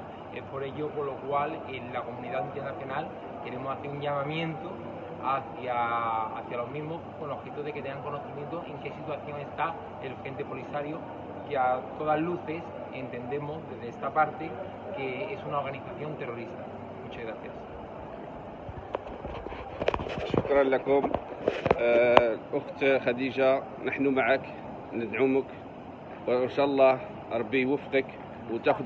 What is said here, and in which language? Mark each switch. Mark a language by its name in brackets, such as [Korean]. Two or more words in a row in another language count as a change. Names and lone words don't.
[Spanish] Es por ello por lo cual en la comunidad internacional queremos hacer un llamamiento hacia los mismos con el objeto de que tengan conocimiento en qué situación está el Frente Polisario, que a todas luces entendemos desde esta parte que es una organización terrorista. Muchas gracias. [Arabic] شكرا لكم. أخت خديجة، نحن معك ندعمك، وإن شاء الله ربي يوفقك وتأخذي